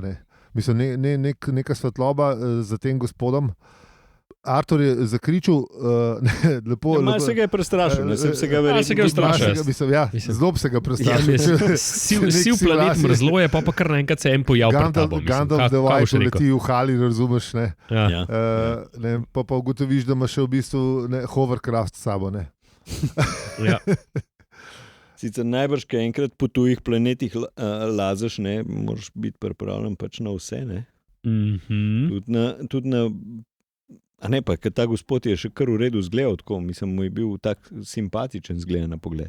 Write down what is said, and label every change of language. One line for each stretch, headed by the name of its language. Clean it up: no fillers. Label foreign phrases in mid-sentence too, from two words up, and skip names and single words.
Slovenian: Mislim, neka svetloba za tem gospodom. Artur je zakričal, lepo. Malo se ga je prestrašil, se ga prestrašil. Zelo se ga prestrašil. Si v planet mrzlo je, pa kar naenkrat se en pojav pred tabo. Gandalf the White leti v hali, razumeš, pa ugotoviš, da ima še v bistvu hovercraft s sabo, Sicer najbrž, ker enkrat po tujih planetih lazaš, moraš biti pripravljen pač na vse, Tudi na pa, ker ta gospod je še kar v redu zgledal, tako, mislim, mu je bil tak simpatičen zgled na pogled,